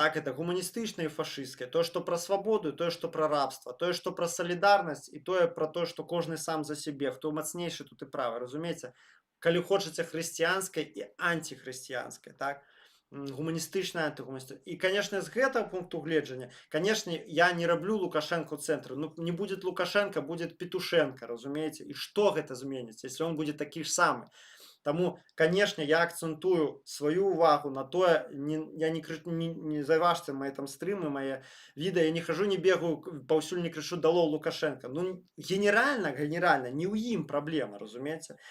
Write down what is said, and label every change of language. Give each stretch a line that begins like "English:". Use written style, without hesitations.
Belarusian: Так, это гуманістычнае і фашысцкае. Тое, што пра свабоду, тое, што пра рабства, тое, што пра салідарнасць, і тое пра тое, што кожны сам за сябе, хто мацнейшы, тут і правы, разумееце? Калі хочаце хрысціянскай і антихрысціянскай, так? Гуманістычная, антыгуманістычная. І, конечно, з гэтага пункту гледжання, конечно, я не раблю Лукашенко ў цэнтры.
Russian: Ну, не будет Лукашенко, будет Петушенко, разумееце?
Belarusian: І што гэта зменіць,
Russian: если он будет
Belarusian: такі ж самы? Таму, конечно, я акцэнтую сваю увагу на тое, я не заўважце мае там стрымы, мае відэа, я не хожу, не бегаю, паўсюль не крычу
Russian: «Долой
Belarusian: Лукашенко». Ну, генеральна, не ў ім праблема, разумееце?